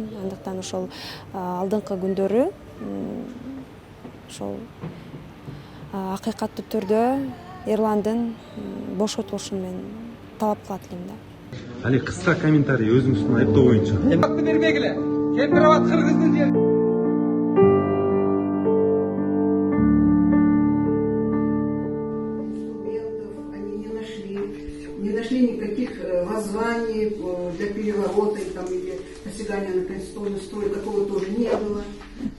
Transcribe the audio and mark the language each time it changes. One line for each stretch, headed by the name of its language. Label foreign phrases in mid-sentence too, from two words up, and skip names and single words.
Kyrgyz: Андыктан ошол алдыңкы күндөрү ошол акыйкаттуу түрдө эрландын бошотулушун мен талап кылат элем да. Али кыска комментарий өзүңүздүн айыптоо боюнча. Акты бербегиле. Кемпирабад кыргыздын жери.
Russian: Не нашли никаких воззваний для переворота или посягания на конституционный строй, такого тоже не было.